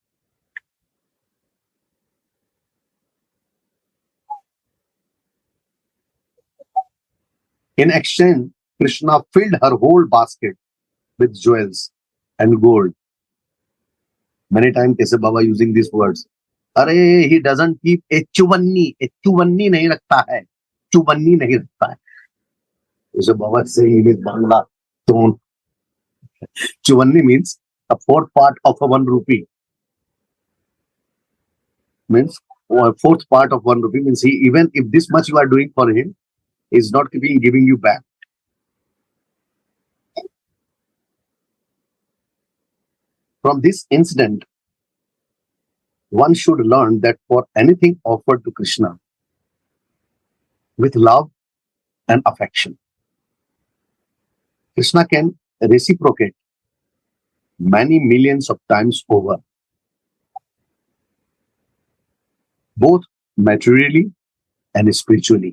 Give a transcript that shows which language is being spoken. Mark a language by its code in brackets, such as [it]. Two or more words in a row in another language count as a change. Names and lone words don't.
[en] In exchange, Krishna filled her whole basket with jewels and gold. Many times Kese Baba using these words. Arey, he doesn't keep [hi] एक चवन्नी नहीं रखता है. चुबन्नी नहीं रखता है. जैसे बाबा [en] saying in Bangla, don't. Chuvanni means a fourth part of a 1 rupee. Means a fourth part of 1 rupee means he, even if this much you are doing for him, is not giving you back. From this incident, one should learn that for anything offered to Krishna with love and affection, Krishna can reciprocate many millions of times over, both materially and spiritually.